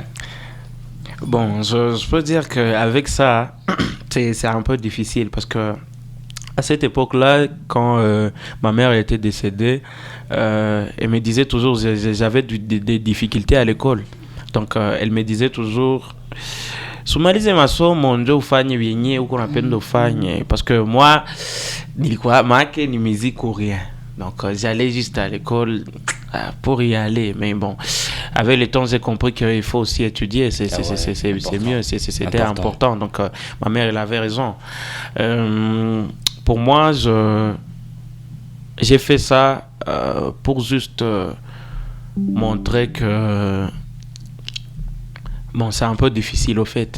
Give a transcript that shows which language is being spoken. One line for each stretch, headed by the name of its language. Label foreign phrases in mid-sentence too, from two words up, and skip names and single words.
French: Bon, je peux dire qu'avec ça, c'est un peu difficile parce que à cette époque-là, quand ma mère était décédée, elle me disait toujours, j'avais des difficultés à l'école. Donc, elle me disait toujours,
Swahili: sumalize masomo ndio ufanye vyenye uko napenda ufanye,
French: parce que moi
Swahili: nilikuwa make ni
French: musique ou rien. Donc, j'allais juste à l'école pour y aller. Mais bon, avec le temps, j'ai compris qu'il faut aussi étudier. C'est mieux, c'était important. Donc, ma mère, elle avait raison. Pour moi, j'ai fait ça pour juste montrer que bon, c'est un peu difficile au fait.